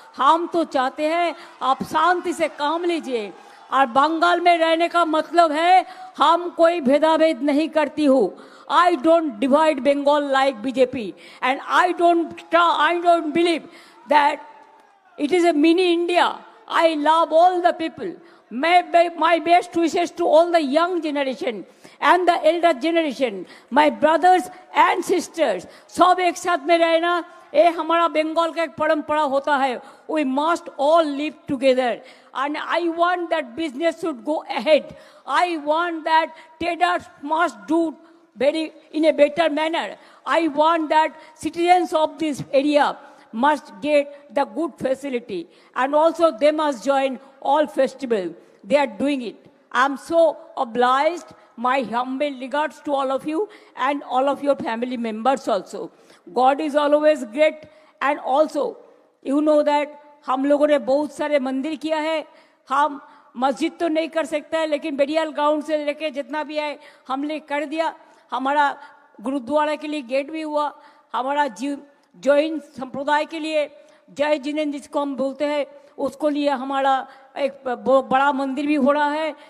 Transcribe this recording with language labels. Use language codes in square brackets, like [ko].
[hi] हम तो चाहते हैं आप शांति से काम लीजिए और बंगाल में रहने का मतलब है हम कोई भेदाभेद नहीं करती हूँ। [en] I don't divide Bengal like BJP and I don't believe that it is a mini India. I love all the people. My best wishes to all the young generation and the elder generation, my brothers and sisters. [hi] सब एक साथ में रहना, ये हमारा बंगाल का एक परंपरा होता है। [en] We must all live together. And I want that business should go ahead. I want that traders must do in a better manner. I want that citizens of this area must get the good facility and also they must join all festival. They are doing it. I am so obliged. My humble regards to all of you and all of your family members also. God is always great and also you know that हम लोगों ने बहुत सारे मंदिर किया है। [hi] हम मस्जिद तो नहीं कर सकते हैं लेकिन बेरियल ग्राउंड से लेके जितना भी है हमने कर दिया। हमारा गुरुद्वारा के लिए गेट भी हुआ, हमारा जैन संप्रदाय के लिए जय जिनेंद्र जिसको हम बोलते हैं उसको लिए हमारा एक बड़ा मंदिर भी हो रहा है।